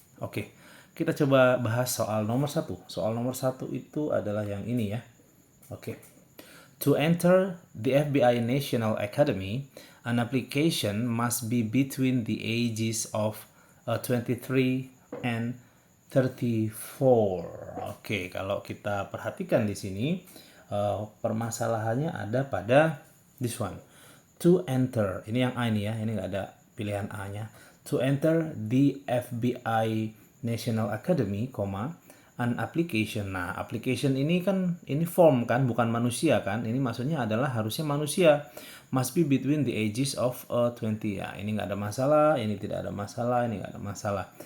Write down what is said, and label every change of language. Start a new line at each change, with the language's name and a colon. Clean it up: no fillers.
Indonesian: Oke, kita coba bahas soal nomor satu. Soal nomor satu itu adalah yang ini ya. Oke.
English: To enter the FBI National Academy, an application must be between the ages of 23 and 34.
Indonesian: Oke, kalau kita perhatikan di sini, permasalahannya ada pada this one. To enter, ini yang A ini ya, ini nggak ada pilihan A-nya.
English: To enter the FBI National Academy, an application.
Indonesian: Nah, application ini kan ini form kan, bukan manusia kan. Ini maksudnya adalah harusnya manusia.
English: Must be between the ages of 20.
Indonesian: Ya, ini nggak ada masalah, ini tidak ada masalah, ini nggak ada masalah.